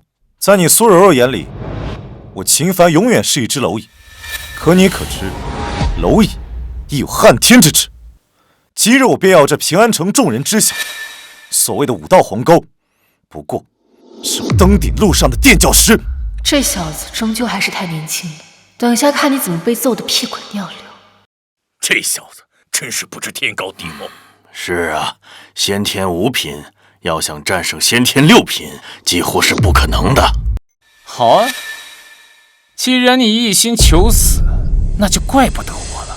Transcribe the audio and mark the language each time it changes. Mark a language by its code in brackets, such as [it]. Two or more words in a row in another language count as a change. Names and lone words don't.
[zh] 在你蘇柔柔眼裡，我秦凡永遠是一隻螻蟻。可你可知，螻蟻亦有撼天之志。今日我便要這平安城眾人知曉，所謂的武道鴻溝，不過是我登頂路上的墊腳石。這小子終究還是太年輕了，等下看你怎麼被揍得屁滾尿流。這小子真是不知天高地厚。是啊，先天5品要想戰勝先天6品，幾乎是不可能的。好啊，既然你一心求死，那就怪不得我了。